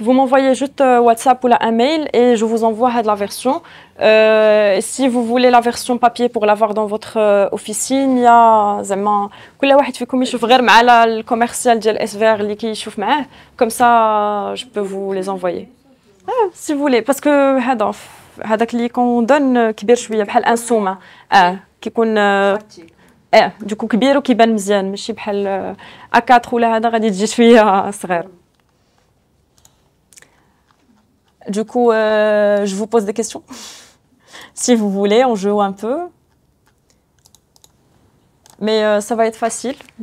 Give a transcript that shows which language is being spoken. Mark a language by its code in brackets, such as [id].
[fr] Vous m'envoyez juste WhatsApp ou un mail et je vous envoie la version. Si vous voulez la version papier pour l'avoir dans votre officine, il y a [ar] زعما كل واحد فيكم يشوف غير مع الكوميرسيال ديال SVR اللي كيشوف معاه. [fr] Comme ça, je peux vous les envoyer. Si vous voulez, parce que [ar] هذاك اللي كندون كبير شويه بحال انسومه. كيكون دوكو كبير وكيبان مزيان ماشي بحال A4 ولا هذا غادي تجي شويه صغير. [fr] Du coup, je vous pose des questions. Si vous voulez, on joue un peu. Mais ça va être facile.